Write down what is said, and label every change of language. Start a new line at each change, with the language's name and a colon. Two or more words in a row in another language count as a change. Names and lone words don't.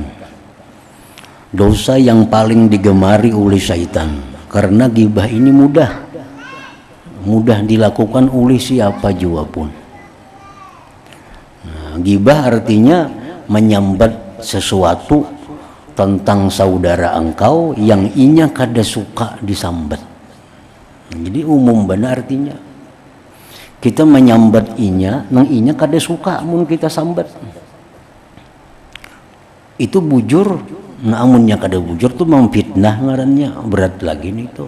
Indonesian: Dosa yang paling digemari oleh syaitan. Karena gibah ini mudah dilakukan oleh siapa jua pun.
Banjar: Nah, gibah artinya menyambat sesuatu tentang saudara engkau yang inya kada suka disambat. Jadi umum benar artinya kita menyambat inya nang inya kada suka mun kita sambat. Itu bujur, namunnya kada bujur tuh memfitnah ngarannya, berat lagi nih tuh.